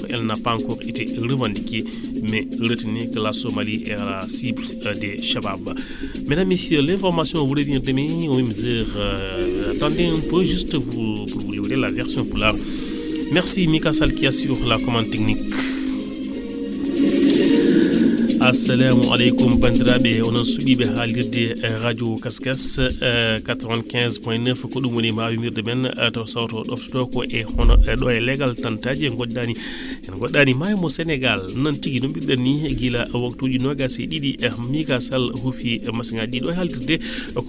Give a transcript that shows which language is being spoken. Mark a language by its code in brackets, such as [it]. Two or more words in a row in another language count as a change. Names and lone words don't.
[fr] Elle n'a pas encore été revendiquée, mais retenez que la Somalie est à la cible des Shabab. Mesdames, Messieurs, l'information vous revient demain aux mêmes heures. Attendez un peu juste pour vous livrer la version polar. Merci Mika Sall qui assure la commande technique. [ff] assalamu aleykum bandiraɓe onon suuɓiɓe haalirde radio kaskas 95.9 ko ɗum woni mawimirde men taw sawto ɗoftoto ko e hono ɗo e legal tantaji en goɗɗani maayo mo Sénégal noon tigui no mbiɗen ni guila waktuji nogas e ɗiɗi Mika Sall huufi masiŋaji ɗiɗo e haldirde ko